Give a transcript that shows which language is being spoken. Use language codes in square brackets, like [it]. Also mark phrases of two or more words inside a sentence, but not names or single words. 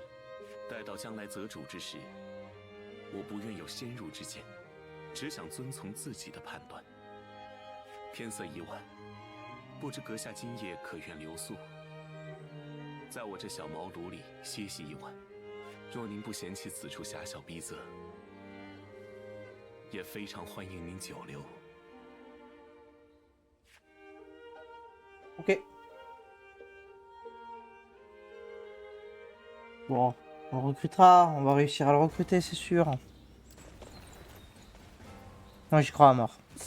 [zh] 待到将来择主之时，我不愿有先入之见，只想遵从自己的判断。天色已晚，不知阁下今夜可愿留宿？在我这小茅庐里歇息一晚，若您不嫌弃此处狭小逼仄，也非常欢迎您久留。 [fr] Ok. Bon, on recrutera, on va réussir à le recruter, c'est sûr. Moi, j'y crois à mort.